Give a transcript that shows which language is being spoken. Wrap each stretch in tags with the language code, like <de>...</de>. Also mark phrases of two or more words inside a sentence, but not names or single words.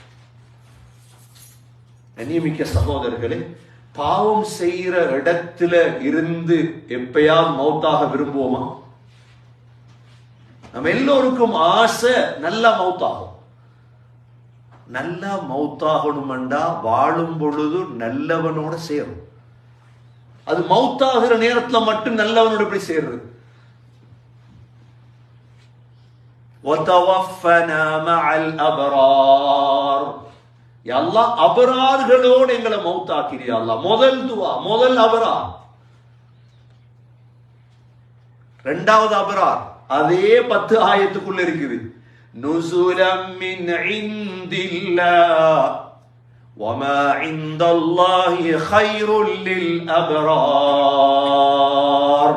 <ta>கண்ணியமிக்க சகோதரர்களே, பாவம் செய்கிற இடத்துல இருந்து எப்பயாவது மௌத்தாக விரும்புவோமா? நம்ம எல்லோருக்கும் ஆசை நல்லா மௌத்தாகும். நல்லா மௌத்தாகணும்டா வாழும் பொழுது நல்லவனோட சேரும். அது மௌத்தாகிற நேரத்துல மட்டும் நல்லவனோட எப்படி சேர்றது?</ta> <ar>وَتَوَفَّنَا مَعَ الْأَبْرَارِ. يا الله</ar> <ta>அபரார்களோடு எங்களை மௌத்தாக்கிறியா</ta> <ar>يا الله.</ar> <ta>முதல் துஆ, முதல் அபரார். இரண்டாவது அபரார் அதே 10 ஆயத்துக்குள்ள இருக்குது.</ta> <ar>نزلا من عند الله وما عند الله خير للأبرار.</ar>